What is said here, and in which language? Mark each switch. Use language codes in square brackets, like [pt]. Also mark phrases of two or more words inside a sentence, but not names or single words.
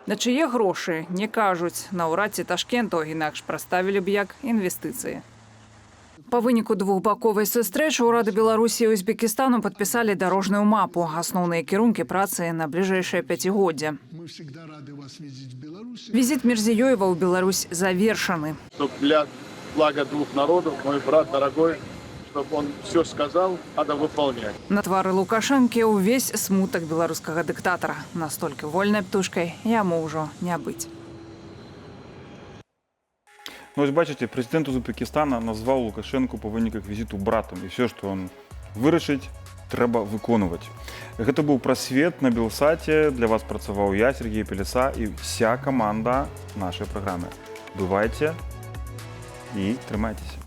[be] На чые грошы не кажуць, наўрад ці Ташкенту інакш прадставілі б як інвестыцыі. Па выніку двухбаковай сустрэчы ўрады Беларусі і Узбекістану падпісалі дарожную мапу, асноўныя кірункі працы на бліжэйшае пяцігоддзе. Візіт Мірзіёева ў Беларусь завершаны. [ru] Для блага двух народов, мой брат дорогой, чтобы он все сказал, надо выполнять. [be] На твары Лукашэнкі ўвесь смутак беларускага дыктатара. Настолькі вольнай птушкай яму ўжо не быць. [uk] Ну, ось бачите, президент Узбекистана назвав Лукашенку по выніках візиту братом. І все, що він вирішить, треба виконувати. [be] Гэта быў прасвет на Белсаце. Для вас працаваў я, Сергей Пелеса, і вся каманда нашай праграмы. Бывайце і трымайцеся.